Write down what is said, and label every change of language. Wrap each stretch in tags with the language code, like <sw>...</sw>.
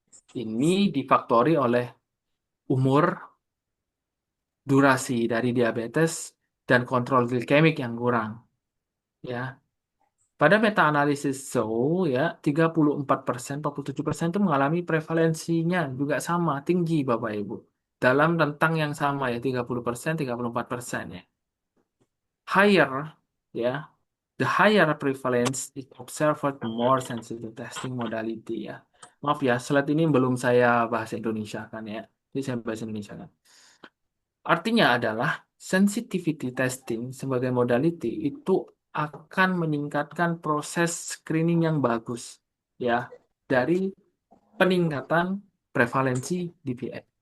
<id>Ini difaktori oleh umur, durasi dari diabetes, dan kontrol glikemik yang kurang ya. Pada meta-analisis Zoe ya 34%, 47% itu mengalami prevalensinya juga sama, tinggi Bapak Ibu. Dalam rentang yang sama ya 30%, 34% ya.</id> <en>Higher ya, the higher prevalence is observed with more sensitive testing modality ya.</en> <id>Maaf ya, slide ini belum saya bahasa Indonesia kan ya. Jadi saya bahasa Indonesia kan. Artinya adalah sensitivity testing sebagai modality itu akan meningkatkan proses screening yang bagus ya dari peningkatan prevalensi DPN.</id>